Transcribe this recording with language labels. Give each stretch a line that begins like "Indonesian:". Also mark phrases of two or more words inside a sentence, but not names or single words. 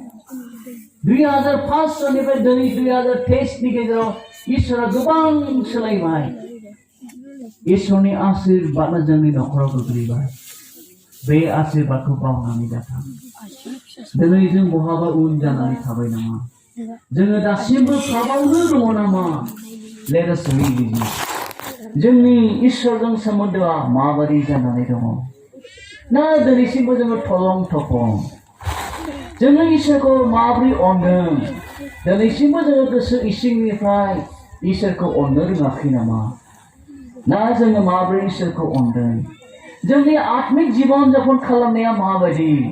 Bodo: 2005 सननिफ्राय दिनै 2023 नि गेजेराव इसोरा गोबां सोलायबाय इसोरनि आशीर्बादआ जोंनि न'खराव गोग्लैबाय बे आशीर्बादखौ बावनानै दाथा दिनै जों बहाबा उन जानानै थाबाय नामा जोङो दासिमबो पापावनो दङ नामा
English: let us revisit
Bodo: जोंनि इसोरजों सोमोन्दोआ माबादि जानानै दङ ना दिनैसिमबो जोङो थलं थफं जोङो इसोरखौ माबोरै अनदों दिनैसिमबो जोङो गोसो इसिंनिफ्राय इसोरखौ अननो रोङाखै नामा ना जोङो माबोरै इसोरखौ अनदों जोंनि आत्मिक जीवन जापन खालामनाया माबायदि